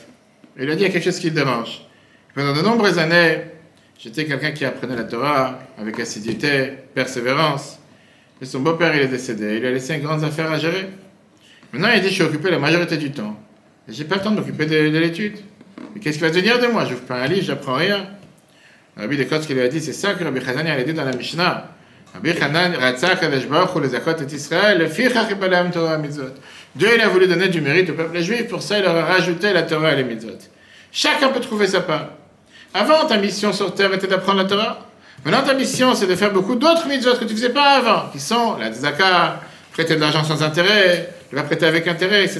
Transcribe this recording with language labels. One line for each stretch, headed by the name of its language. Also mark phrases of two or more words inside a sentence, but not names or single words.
French: Et il a dit il y a quelque chose qui le dérange. Pendant de nombreuses années, j'étais quelqu'un qui apprenait la Torah avec assiduité, persévérance. Et son beau-père, il est décédé. Il a laissé une grande affaire à gérer. Maintenant, il dit je suis occupé la majorité du temps. Et j'ai pas le temps de m'occuper de l'étude. Mais qu'est-ce qui va devenir de moi? Je n'ouvre pas un livre, j'apprends rien. Le rabbi de Kotsk lui a dit c'est ça que Rabbi Chazan a dit dans la Mishnah.
Hebrew: רבי חזן רצה קדוש ברוך הוא לזכות את ישראל לפיכך הרבה להם תורה מצוות.
French: Dieu il a voulu donner du mérite au peuple juif, pour ça il leur a rajouté la Torah et les mitzvot. Chacun peut trouver sa part. Avant, ta mission sur terre était d'apprendre la Torah. Maintenant, ta mission, c'est de faire beaucoup d'autres mitzvot que tu ne faisais pas avant, qui sont la tzedaka, prêter de l'argent sans intérêt, ne pas prêter avec intérêt, etc.